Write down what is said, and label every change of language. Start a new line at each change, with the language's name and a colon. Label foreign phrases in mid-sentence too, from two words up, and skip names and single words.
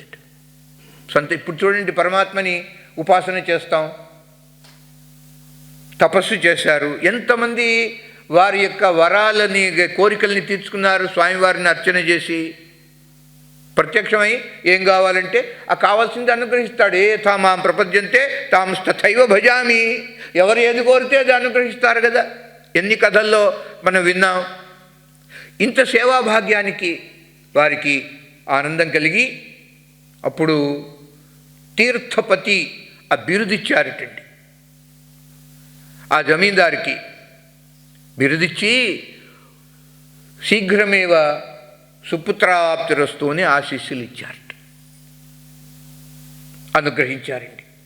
Telugu: ఇప్పుడు చూడండి, పరమాత్మని ఉపాసన చేస్తాం, తపస్సు చేశారు. ఎంతమంది వారి యొక్క వరాలని కోరికల్ని తీర్చుకున్నారు స్వామివారిని అర్చన చేసి. ప్రత్యక్షమై ఏం కావాలంటే ఆ కావాల్సింది అనుగ్రహిస్తాడు.
Sanskrit: ए तामां प्रपद्यन्ते तां तथैव भजामि.
Telugu: ఎవరు ఏది కోరితే అది అనుగ్రహిస్తారు కదా. ఎన్ని కథల్లో మనం విన్నాం. ఇంత సేవాభాగ్యానికి వారికి ఆనందం కలిగి అప్పుడు తీర్థపతి ఆ బిరుదిచ్చారటండి. ఆ జమీందారికి బిరుదిచ్చి
Sanskrit: शीघ्रमेव सुपुत्राप्तिरस्तु
Telugu: అని ఆశీస్సులు ఇచ్చారట, అనుగ్రహించారండి.